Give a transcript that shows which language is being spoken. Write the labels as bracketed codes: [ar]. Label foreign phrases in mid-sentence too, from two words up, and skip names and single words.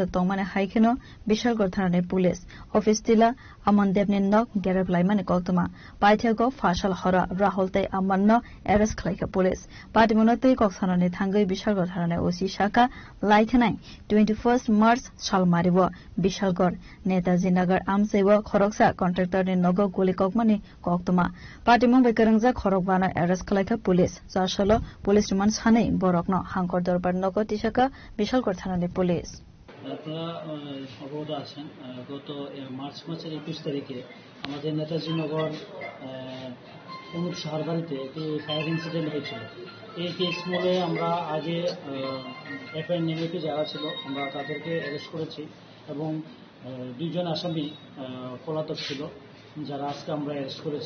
[trp] Tongmane Haikeno Bishalgor Thana ni Police Office Tila Amandep ni Nog Gerab Laimane Koktuma Paithego Fashal Hora Rahul Te Amanno Eros Khlaika [en] Police Party [trp] Munatui Koksana ni Thangai Bishalgor Thana ni Shaka Laikhanai 21st March Shalmaribo Bishalgor Netaji Nagar Amsewa Khoroksa contractor ni Nogo Guli Kokmani Koktuma Party Mumbai Karangza Khorokbana Arrest Khlaika Police Jashalo Police Riman Sane Borokno Hangkor Dorbar Nogo Tishaka Bishalgor Thanani Police [bn] আপনারা অবগত আছেন গত মার্চ মাসের 21 তারিখে আমাদের নেতাজি নগর অনুপ সাহার বাড়িতে একটি ফায়ার ইনসিডেন্ট হয়েছিল। এই কেস মূলে আমরা আগে এফআইআর নির্মিত যারা ছিল আমরা তাদেরকে অ্যারেস্ট করেছি এবং 2 জন আসামি পলাতক ছিল যারা আজকে আমরা অ্যারেস্ট করেছি।